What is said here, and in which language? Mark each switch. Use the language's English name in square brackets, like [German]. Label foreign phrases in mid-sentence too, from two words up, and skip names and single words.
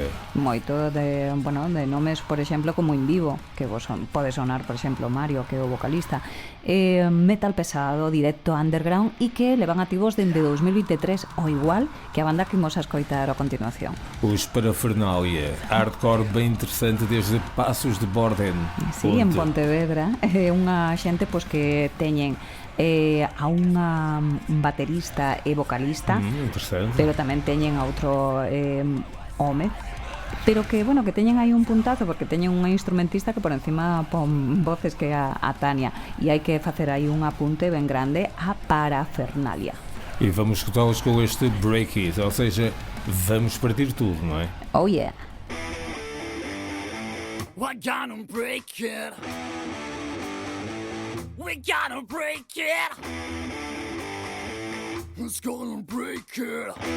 [Galician] Moito de nomes, por exemplo, como In Vivo, que vos pode sonar, por exemplo, Mario, que é o vocalista, metal pesado, directo underground e que levan activos dende 2023, o igual que a banda que imos a escoitar a continuación. [Portuguese] Os Parafernália, hardcore bem interessante desde Passos de Borden. [Galician] Sí, en Pontevedra, é unha xente pois que teñen a unha baterista e vocalista, pero tamén teñen a outro home, pero que, bueno, que teñen aí un puntazo porque teñen unha instrumentista que por encima pon voces que a Tania, e hai que facer aí un apunte ben grande a Parafernália. [Portuguese] E vamos escutá-los com este Break It, ou seja, vamos partir tudo, não é? [English] Oh yeah. We're gonna break it. We gotta break it. It's gonna break it.